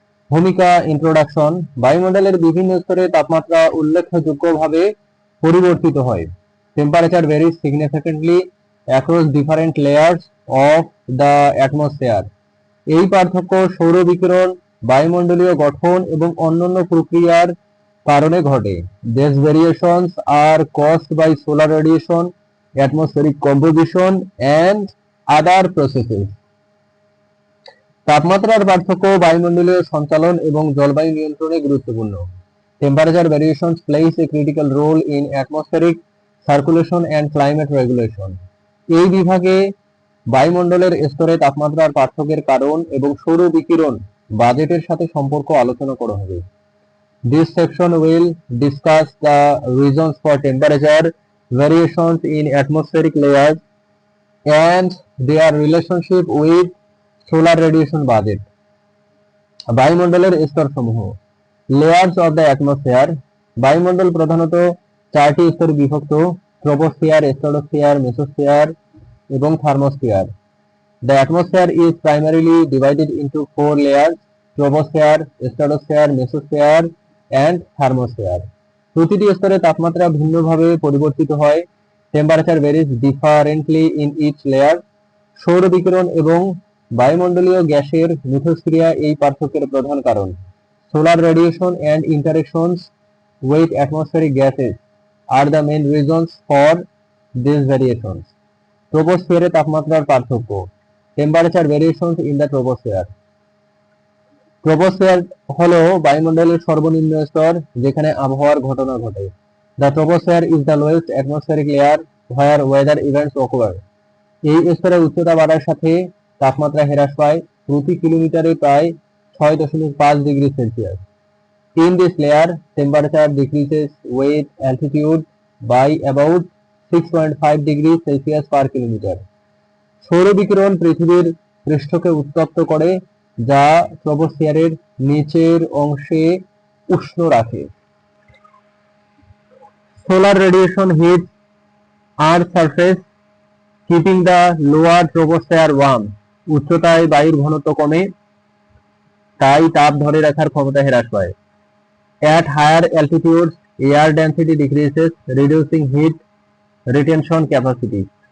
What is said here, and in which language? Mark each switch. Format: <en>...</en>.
<bn>ভূমিকা ইন্ট্রোডাকশন। বায়ুমণ্ডলের বিভিন্ন স্তরে তাপমাত্রা উল্লেখযোগ্যভাবে পরিবর্তিত হয়।</bn> <en>Temperature varies significantly across different layers of the atmosphere.</en> <bn>এই পার্থক্য সৌর বিকিরণ, বায়ুমণ্ডলীয় গঠন এবং অন্যান্য প্রক্রিয়ার কারণে ঘটে।</bn> <en>These variations are caused by solar radiation, atmospheric composition and other processes.</en> <bn>তাপমাত্রার পার্থক্য বায়ুমণ্ডলীয় সঞ্চালন এবং জলবায়ু নিয়ন্ত্রণে গুরুত্বপূর্ণ।</bn> <en>Temperature variations plays a critical role in atmospheric circulation and climate regulation.</en> <bn>এই বিভাগে বায়ুমণ্ডলের স্তরে তাপমাত্রার পার্থক্যের কারণ এবং সৌর বিকিরণ বাজেটের সাথে সম্পর্ক আলোচনা করা হবে।</bn> <en>This section will discuss the reasons for temperature variations in atmospheric layers and their relationship with solar radiation budget.</en> <bn>বায়ুমণ্ডলের স্তরসমূহ।</bn> <en>Layers of the atmosphere.</en> <bn>বায়ুমণ্ডল প্রধানত চারটি স্তরে বিভক্ত: ট্রপোস্ফিয়ার, স্ট্রাটোস্ফিয়ার, মেসোস্ফিয়ার এবং thermosphere.</bn> <en>The atmosphere is primarily divided into four layers: troposphere, stratosphere, mesosphere and thermosphere.</en> <bn>প্রতিটি স্তরে তাপমাত্রা ভিন্নভাবে পরিবর্তিত হয়।</bn> <en>Temperature varies differently in each layer.</en> <bn>সৌর বিকিরণ এবং বায়ুমণ্ডলীয় গ্যাসের মিথস্ক্রিয়া এই পার্থক্যের প্রধান কারণ।</bn> <en>Solar radiation and interactions with atmospheric gases are the main reasons for these variations.</en> <bn>ট্রপোস্ফিয়ারে তাপমাত্রার পার্থক্য।</bn> <en>Temperature variations in the troposphere.</en> <bn>Troposphere হলো বায়ুমণ্ডলের সর্বনিম্ন স্তর যেখানে আবহাওয়ার ঘটনা ঘটে।</bn> <en>The troposphere is the lowest atmospheric layer where weather events occur.</en> <bn>এই স্তরে উচ্চতা বাড়ার সাথে তাপমাত্রা হ্রাস পায় প্রতি কিলোমিটারে প্রায় 6.5 degree Celsius.</bn> <en>In this layer, temperature decreases with altitude by about 6.5 degrees Celsius per kilometer.</en> <bn>সৌর বিকিরণ পৃথিবীর পৃষ্ঠকে উত্তপ্ত করে, যা ট্রপোস্ফিয়ারের নিচের অংশে উষ্ণ রাখে।</bn> <en>Solar radiation hits Earth's surface, keeping the lower troposphere warm.</en> <bn>উচ্চতায় বায়ুর ঘনত্ব কমে, তাই তাপ ধরে রাখার ক্ষমতা হ্রাস পায়।</bn> <en>At higher altitudes, air density decreases, reducing heat retention capacity.</en>